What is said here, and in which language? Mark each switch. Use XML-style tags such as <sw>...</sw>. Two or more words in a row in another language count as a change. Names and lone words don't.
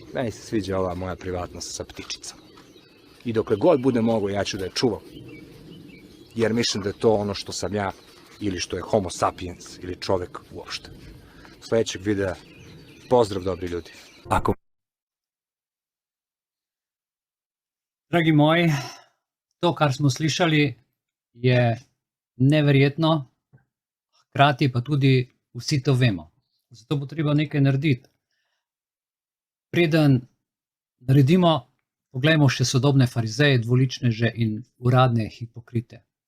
<sr>Meni se sviđa ova moja privatnost sa ptičicama. I dokle god bude mogo, ja ću da je čuvam. Jer mislim da je to ono što sam ja, ili što je homo sapiens, ili čovek uopšte. Sledećeg videa, pozdrav dobri ljudi.</sr> <sl>Dragi moji, to, kar smo slišali, je neverjetno, hkrati pa tudi vsi to vemo. Zato bo treba nekaj narediti. Preden Poglejmo še sodobne farizeje, dvoličneže in uradne hipokrite.</sl>